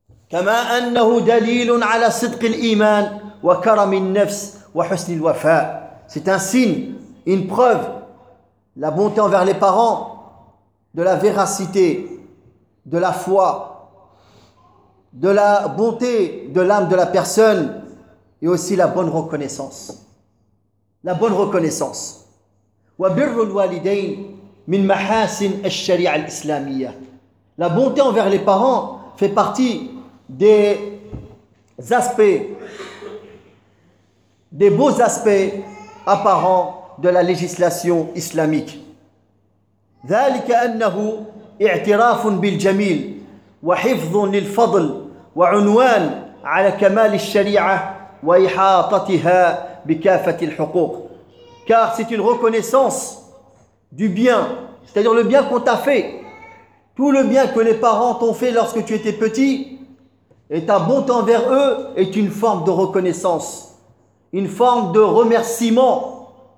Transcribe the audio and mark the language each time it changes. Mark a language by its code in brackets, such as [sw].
[ar] كما أنه دليل على صدق الإيمان وكرم النفس وحسن الوفاء. [fr] C'est un signe, une preuve, la bonté envers les parents, de la véracité, de la foi, de la bonté de l'âme de la personne et aussi la bonne reconnaissance. La bonne reconnaissance. [ar] وبر الوالدين من محاسن الشريعة الإسلامية. [fr] La bonté envers les parents fait partie des aspects, des beaux aspects apparents de la législation islamique. [ar] ذلك أنه اعتراف بالجميل وحفظ للفضل وعنوان على كمال الشريعة وإحاطتها بكافة الحقوق. [fr] Car c'est une reconnaissance du bien, c'est-à-dire le bien qu'on t'a fait, tout le bien que les parents t'ont fait lorsque tu étais petit, et ta bonté envers eux est une forme de reconnaissance, une forme de remerciement.